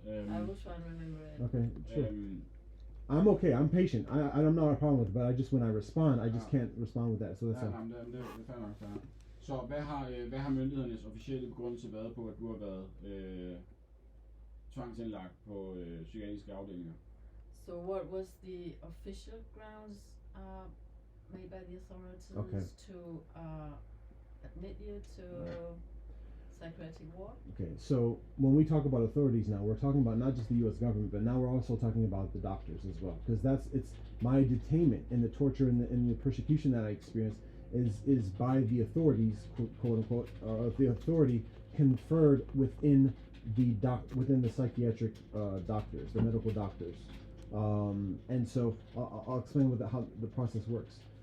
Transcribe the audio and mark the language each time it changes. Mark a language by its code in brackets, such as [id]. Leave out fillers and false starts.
[en] I will try and remember it. Okay, sure. I'm okay. I'm patient. I'm not a problem with it, but I just, when I respond, I just can't respond with that. So that's [da] det er fair nok, fair. Så hvad har myndighedernes officielle begrundelse været på, at du har været tvangsindlagt på psykiatriske afdelinger? [en] So what was the official grounds made by the authorities to admit you to psychiatric ward? Okay, so when we talk about authorities now, we're talking about not just the U.S. government, but now we're also talking about the doctors as well, because it's my detainment and the torture and the persecution that I experienced is by the authorities, quote unquote, or the authority conferred within within the psychiatric doctors, the medical doctors, and so I'll explain how the process works.